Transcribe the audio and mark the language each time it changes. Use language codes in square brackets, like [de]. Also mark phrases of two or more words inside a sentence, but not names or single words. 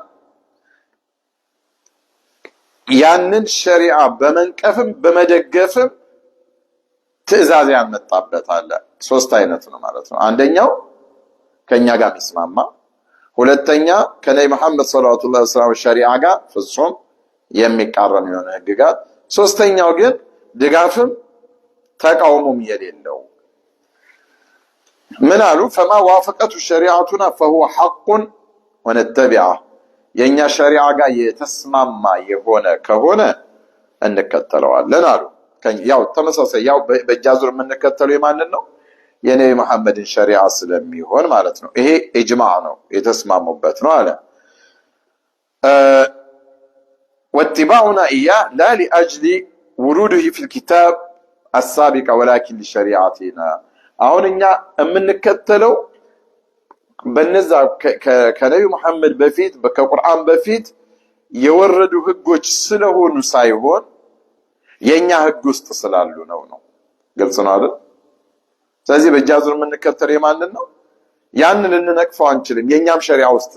[am] ያንን ሸሪዓ በመንቀፍም በመደገፍም ትእዛዝ ያመጣበት አለ ሶስት አይነት ነው ማለት ነው አንደኛው ከኛ ጋር የሚስማማ ሁለተኛ ከነብዩ መሐመድ [ar] صلى الله عليه وسلم [am] ሸሪዓ ጋር ፍጹም የሚቃረን የሆነ ህግጋት ሶስተኛው ግን ድጋፍም ተቃውሞም የሌለው ምን አሉ [ar] فما وافقت شريعتنا فهو حق ونتبعه [am] የኛ ሸሪዓ ጋር የተስማማ የሆነ ከሆነ እንከተለዋለን አሉ ያው ተመሳሳይ ያው በጃዙር የምንከተለው የማንን ነው የነብዩ መሐመድን ሸሪዓ ስለሚሆን ማለት ነው ይሄ ኢጅማዕ ነው የተስማሙበት ነው አለ [ar] واتباعنا اياه لا لاجل وروده في الكتاب السابق ولكن لشريعتنا [am] አሁን እኛ የምንከተለው በነዛ ከነብዩ መሐመድ በፊት ከቁርአን በፊት የወረዱ ህጎች ስለሆኑ ሳይሆን የኛ ህግ ውስጥ ስላሉ ነው ግልጽ ነው አይደል ስለዚህ በጃዙር የምንከተለው የማንን ነው ያንን እንነቅፈው አንችልም የኛም ሸሪዓ ውስጥ